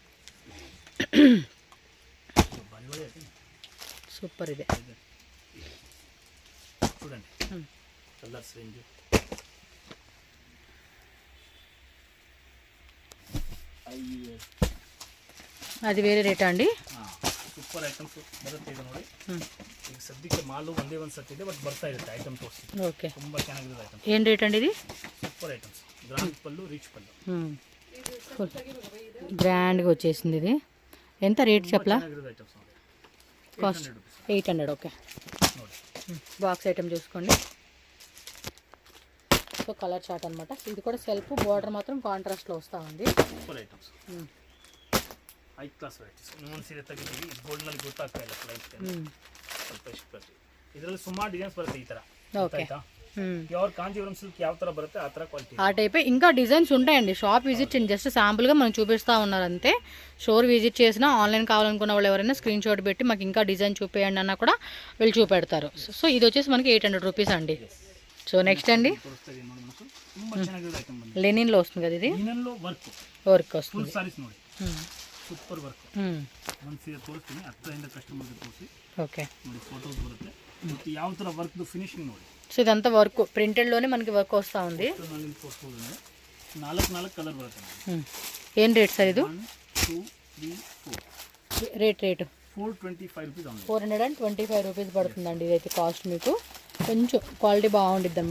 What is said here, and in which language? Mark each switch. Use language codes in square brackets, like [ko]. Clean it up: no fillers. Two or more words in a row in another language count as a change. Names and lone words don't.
[te] సూపర్. ఇదే చూడండి కలర్స్ రేంజ్. అది వేరే ರೇಟಾ అండి? [en] super items [kn] ಬರುತ್ತೆ ಇದು ನೋಡಿ. ಈಗ ಸದ್ಯಕ್ಕೆ ಮಾಲು ಒಂದೇ ಒಂದು ಸೆಟ್ ಇದೆ, ಬಟ್ ಬರ್ತಾ ಇರುತ್ತೆ ಐಟಮ್ ತೋರಿಸಿ. ಓಕೆ, ತುಂಬ ಚೆನ್ನಾಗಿದೆ ಐಟಮ್. ಏನು ರೇಟ್ ಅಂడి ఇది? [en] super items, [te] గ్రాండ్ పళ్ళు, రిచ్ పళ్ళు. గ్రాండ్గా వచ్చేసింది ఇది. ఎంత రేట్ చెప్పలా? ఐటమ్స్ కాస్ట్ 800. ఓకే, [en] box item [te] చూసుకోండి. [en] so colour chart [te] అనమాట. ఇది కూడా సెల్ఫ్, బార్డర్ మాత్రం కాంట్రాస్ట్లో వస్తూ ఉంది. [en] super items, high class varieties. [kn] ಇನ್ನೊಂದು ಸೀರೆ ತೆಗಿತೀವಿ, ಗೋಲ್ಡ್ನಲ್ಲಿ ಗೊತ್ತಾಗ್ತಾ ಇಲ್ಲ ಕ್ಲೈಂಟ್ ಸ್ವಲ್ಪ ಇಷ್ಟು ಬರುತ್ತೆ. ಇದರಲ್ಲಿ ಸುಮಾರು ಡಿಸೈನ್ಸ್ ಬರುತ್ತೆ ಈ ಥರ. [te] ఓకే, [en] pure Kanchipuram silk [kn] ಯಾವ ಥರ ಬರುತ್ತೆ ಆ ಥರ క్వాలిటీ. [te] ఆ టైప్ ఇంకా డిజైన్స్ ఉంటాయండి. [en] shop visit [te] చేయండి, జస్ట్ శాంపుల్గా మనం చూపిస్తూ ఉన్నారు అంతే. [en] shore visit [te] చేసినా, ఆన్లైన్ కావాలనుకున్న వాళ్ళు ఎవరైనా [en] screen shot [te] పెట్టి మాకు ఇంకా డిజైన్ చూపేయండి అన్నా కూడా వీళ్ళు చూపెడతారు. సో ఇది వచ్చేసి మనకి 800 రూపీస్ అండి. [en] so next [te] అండి, లెనిన్లో వస్తుంది కదా ఇది. వర్క్ వస్తుంది. [en] super work. [kn] ಒಂದು ಸೀರೆ ತೋರಿಸ್ತೀನಿ, ಹತ್ತಿರದಿಂದ ಕಸ್ಟಮರ್ಗೆ ತೋರಿಸಿ. [te] ఓకే, [kn] ನೋಡಿ ಫೋಟೋಸ್ ಬರುತ್ತೆ ಮತ್ತು ಯಾವ ಥರ ವರ್ಕ್ದು ಫಿನಿಶಿಂಗ್ ನೋಡಿ. [te] సో ఇదంతా [en] work printed [te] మనకి వర్క్ వస్తూ ఉంది. [kn] ತೋರಿಸ್ಬೋದು. 4 కలర్ బರುತ್ತೆ. [te] ఏం రేట్ సార్ ఇది? 1 2 3 4. రేటు 425 రూపీస్. 425 రూపీస్ పడుతుందండి ఇదైతే కాస్ట్. మీకు కొంచెం క్వాలిటీ బాగుంటుంది అనమాట.